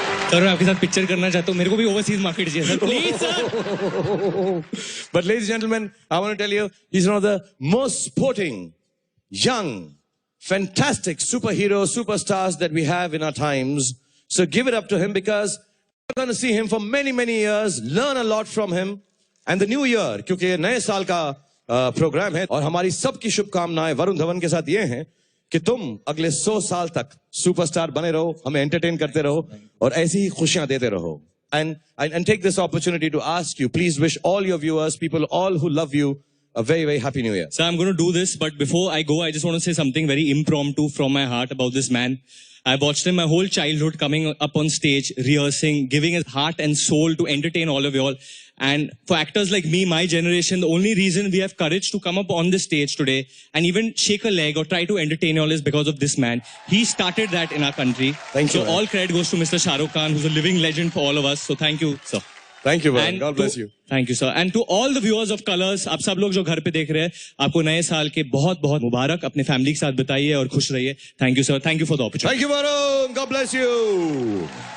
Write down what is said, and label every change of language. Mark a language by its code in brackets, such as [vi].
[hi] Sir, मैं आपके साथ पिक्चर करना चाहता हूँ, मेरे को भी ओवरसीज मार्केट चाहिए sir, please sir. [en] But ladies and gentlemen, I want to tell you, he's one of the most sporting, young, fantastic superhero superstars that we have in our times. So give it up to him, because we're going to see him for many, many years, learn a lot from him. And the new year, [hi] क्योंकि ये नए साल का programme है और हमारी सबकी शुभकामनाएं वरुण धवन के साथ ये हैं कि तुम अगले 100 साल तक सुपरस्टार बने रहो, हमें एंटरटेन करते रहो और ऐसी ही खुशियां देते रहो। [en] And take this opportunity to ask you, please wish all your viewers, people all who love you, a very, very happy new year. So I'm going to do this, but before I go, I just want to say something very impromptu from my heart about this man. I watched him my whole childhood coming up on stage, rehearsing, giving his heart and soul to entertain all of you all. And for actors like me, my generation, the only reason we have courage to come up on this stage today and even shake a leg or try to entertain you all is because of this man. He started that in our country. Thank you. So all credit goes to Mr. Shah Rukh Khan, who's a living legend for all of us. So thank you, sir. Thank you, man. God bless you. Thank you, sir. And to all the viewers of Colors, [hi] आप सब लोग जो घर पे देख रहे हैं, आपको नए साल के बहुत बहुत मुबारक, अपने फैमिली के साथ बिताइए और खुश रहिए। [en] Thank you, sir. Thank you for the opportunity. Thank you, Varun. God bless you.